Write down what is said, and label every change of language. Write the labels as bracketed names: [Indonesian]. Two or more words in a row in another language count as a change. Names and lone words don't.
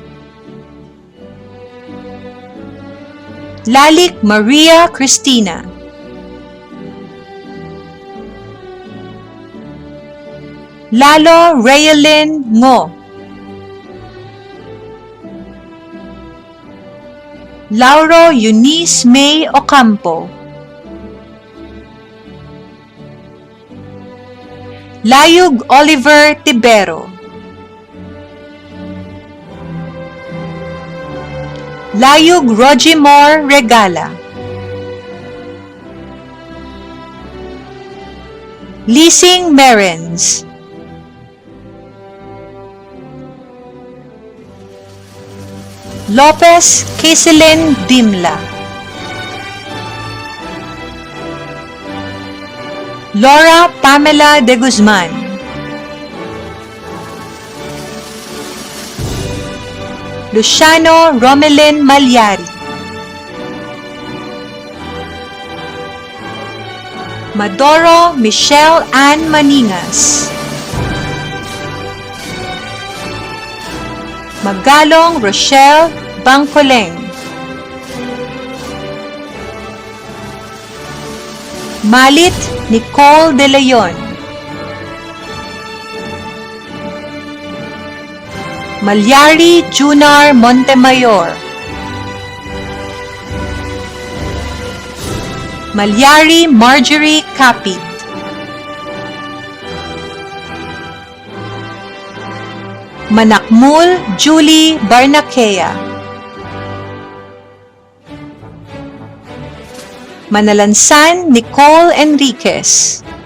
[Filipino] Lalik Maria Cristina. Lalo Rayalyn Ngo. Lauro Eunice May Ocampo. Layug Oliver Tibero. Layug Rogimor Regala. Leasing Merens. Lopez Caselin Dimla. Laura Pamela de Guzman. Luciano Romelin Malyari. Madoro Michelle Ann Maningas. Magalong Rochelle Bangkoleng. Malit Nicole De Leon, Malyari Junar Montemayor, Malyari Marjorie Capit, Manakmul Julie Barnakea, Manalansan Nicole Enriquez,